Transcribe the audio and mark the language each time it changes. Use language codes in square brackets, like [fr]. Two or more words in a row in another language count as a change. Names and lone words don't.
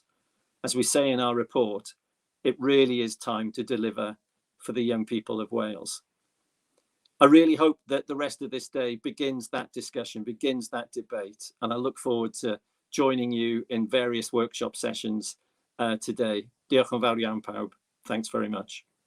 [en] As we say in our report, it really is time to deliver for the young people of Wales. I really hope that the rest of this day begins that discussion, begins that debate, and I look forward to joining you in various workshop sessions today. [cy] Diolch yn fawr iawn pawb. [en] Thanks very much.